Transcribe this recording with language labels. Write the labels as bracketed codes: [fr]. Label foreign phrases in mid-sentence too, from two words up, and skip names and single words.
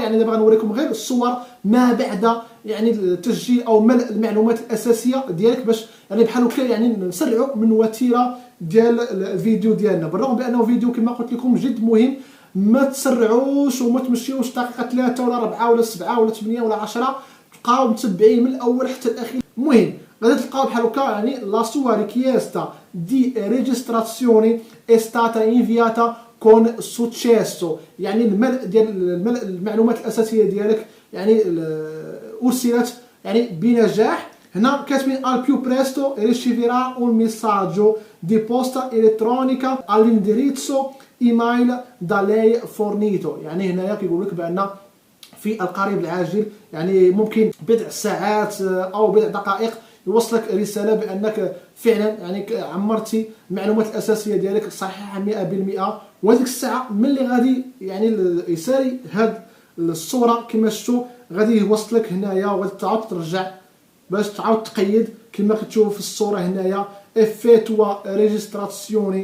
[ar] يعني دابا غنوريكم غير الصور ما بعد يعني التسجيل او ملء المعلومات الاساسيه ديالك باش يعني بحال هكا يعني نسرعوا من وتيره ديال الفيديو ديالنا. بالرغم بانه فيديو كما قلت لكم جد مهم، ما تسرعوش وما تمشيوش دقيقه 3 ولا 4 ولا 7 ولا 8 ولا 10، تبقاو متبعين من الاول حتى الاخير. المهم غادي تلقاو بحال هكا يعني [it] لا sua richiesta di registrazione è stata inviata con successo، [ar] يعني الملء ديال المعلومات الاساسيه ديالك يعني ارسلت يعني بنجاح. هنا كاتبين [it] al più presto riceverà un messaggio di posta elettronica all'indirizzo email da lei fornito. [ar] يعني هنايا كيقول لك بان في القريب العاجل يعني ممكن بضع ساعات او بضع دقائق يوصلك رساله بانك فعلا يعني عمرتي المعلومات الاساسيه ديالك صحيحه 100%. وهذيك الساعه ملي غادي يعني يسالي هاد الصوره كما شفتوا غادي يوصلك هنايا وغادي تعاود ترجع باش تعاود تقيد كما كتشوفوا في الصوره هنايا [it] avvio registrazione.